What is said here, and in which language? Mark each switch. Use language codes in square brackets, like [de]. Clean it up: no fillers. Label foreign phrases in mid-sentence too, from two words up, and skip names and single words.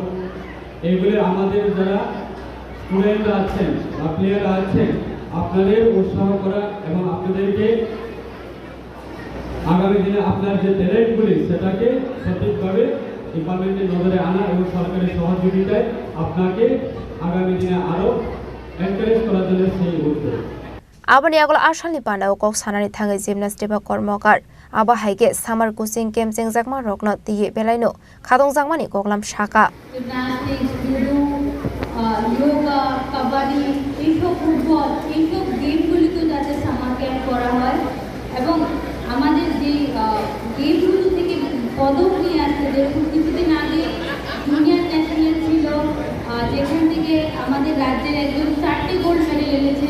[bn] এইগুলি আমাদের যারা স্টুডেন্ট আছেন বা প্লেয়ার আছেন, আপনাদের উৎসাহ করা এবং আপনাদেরকে আগামী দিনে আপনার যে ট্যালেন্টগুলি সেটাকে সঠিকভাবে ডিপার্টমেন্টের নজরে আনা এবং সরকারের সহযোগিতায় আপনাকে আগামী দিনে আরও এনকারেজ করার জন্য সেই উদ্যোগ। [trp] Abani agol ashalni pandao kok sanani thangai gymnastic ba kormokar aba haige [en] summer coaching camp [trp] jengjakma rokno tiye belaino khadong jangmani koklam shaka [en] gymnastics, judo, yoga, kabaddi, [bn] এইসব ফুটবল, এইসব গেমগুলিতে যাতে [en] summer camp [bn] করা হয় এবং আমাদের যে গেমগুলো থেকে পদক নিয়ে আসছে, যেরকম কিছুদিন আগে [en] junior national [bn] ছিল, যেখান থেকে আমাদের রাজ্যের একজন 4টি [en] gold medal [bn] এনেছে।